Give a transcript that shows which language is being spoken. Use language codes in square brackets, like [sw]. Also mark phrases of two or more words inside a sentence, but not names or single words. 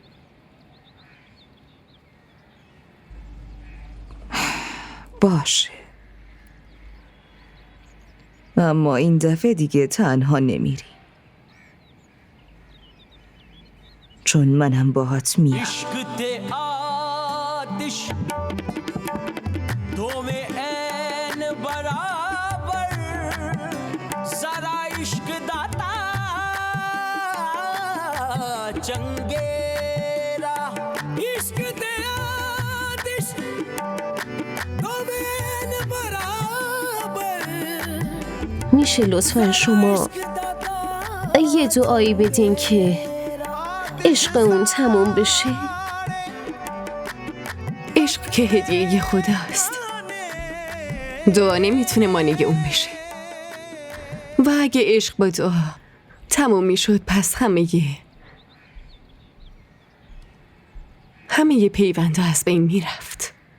[fa] باشه، اما این دفعه دیگه تنها نمیری، چون منم باهات میام. [pa] ਇਸ਼ਕ ਤੇ ਆਤਿਸ਼ ਦੋ ਮੇਂ ਐਨ ਬਰਾਬਰ ਸਾਰਾ ਇਸ਼ਕ ਦਾਤਾ ਚੰਗੇਰਾ ਇਸ਼ਕ ਤੇ ਆਤਿਸ਼ ਦੋ ਮੇਂ ਐਨ ਬਰਾਬਰ [fa] میشه لطفا شما یه دعایی بدین که عشق اون تموم بشه؟ عشق که هدیه خداست. دعا نمیتونه مانع اون بشه. و اگه عشق با دعا تموم میشد، پس همه پیوندا از بین میرفت.